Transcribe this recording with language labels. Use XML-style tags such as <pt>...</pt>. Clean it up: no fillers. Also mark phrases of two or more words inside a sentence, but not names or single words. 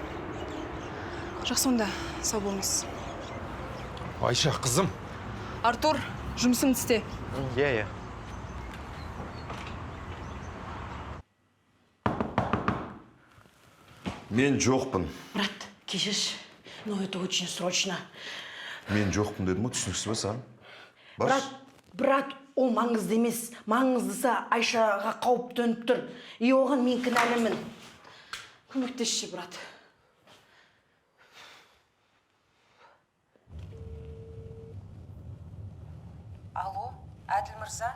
<kk>Жақсы онда, сау болыңыз. Айша, қызым. Артур, жұмысыңды істе. Иә. Мен жоқпын. Брат, кешірші.</kk> <ru>Но это очень срочно.</ru> <kk>Мен жоқпын дедім ғой, түсініксіз бе саған? Брат, ол маңызды емес. Маңыздысы Айшаға қауіп төніп тұр. И оған мен кінәлімін. Көмектесші, брат. Алло, Әділ мырза?</kk>